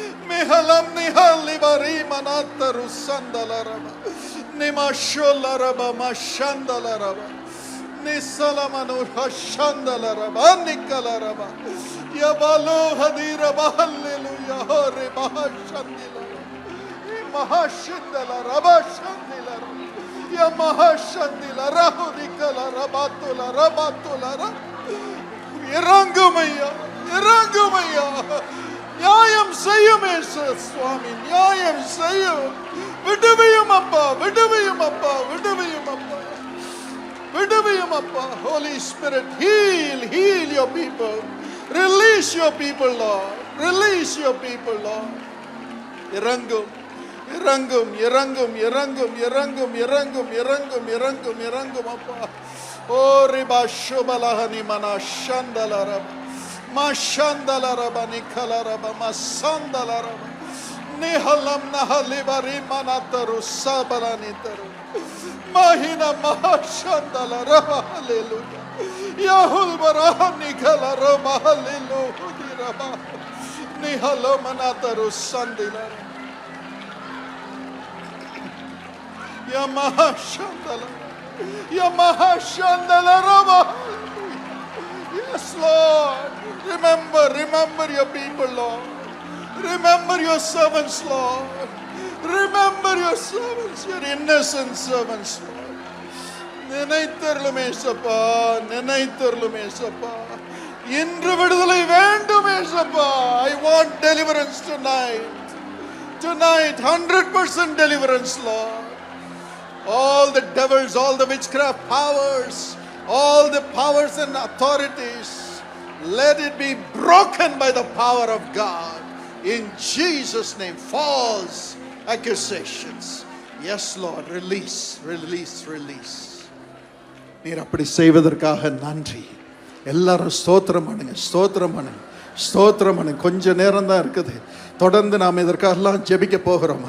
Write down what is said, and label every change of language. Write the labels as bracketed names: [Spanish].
[Tamil] மிஹலம் நிஹலி பரி மனத்தரு சந்தல ரமா நிமஷோல ரபா மஷந்தல ரபா நிசலமனு ஹஷந்தல ரபா நிக்கல ரபா யபலோ ஹதீர மஹல்லேலூயா ஹோரே மஹஷந்தில மஹஷந்தல ரபா ஷந்தில ய மஹஷந்தில ரஹுதிகல ரபாத்துல ரபாத்துல. இறங்கும் ஐயா, இறங்கும் ஐயா. நியாயம் செய்யும் சுவாமி, நியாயம் செய்யும். விடுவியும் அப்பா, விடுவியும் அப்பா, விடுவியும் அப்பா, விடுவியும் அப்பா. [English] Holy Spirit, heal, heal your people. Release your people, Lord. Release your people, Lord. [Tamil] இறங்கும், இறங்கும், இறங்கும், இறங்கும், இறங்கும், இறங்கும், இறங்கும், இறங்கும், இறங்கும் அப்பா. ஓ ரிபா ஷுபலஹனி மனா ஷந்தலரப மஷந்தலரப நிகலரப மசந்தலரப நிஹலம் நஹலிபரி மனதரு சபலனிதரு மஹின மஷந்தலரப. ஹalleluya. யஹுல் பரஹனி கலரப. ஹalleluya. நிஹலம் மனதரு சந்திலர Ya Mahashandala, Ya Mahashandala Rama. [English] Yes, Lord. Remember, remember your people, Lord. Remember your servants, Lord. Remember your servants, your innocent servants, Lord. [Tamil] நினைத்தருளுமே சப்பா, நினைத்தருளுமே சப்பா. இன்று விடுதலை வேண்டுமே சப்பா. [English] I want deliverance tonight. Tonight, 100% deliverance, Lord. All the devils, all the witchcraft powers, all the powers and authorities, let it be broken by the power of God. In Jesus' name, false accusations. Yes, Lord, release, release, release. [Tamil] நீர் அப்படி செய்வதற்காக நன்றி. எல்லாரும் ஸ்தோத்திரம் பண்ணுங்க, ஸ்தோத்திரம் பண்ணுங்க, ஸ்தோத்திரம் பண்ணுங்க. கொஞ்ச நேரம் தான் இருக்குது. தொடர்ந்து நாம் இதற்காகலாம் ஜெபிக்க போகிறோம்.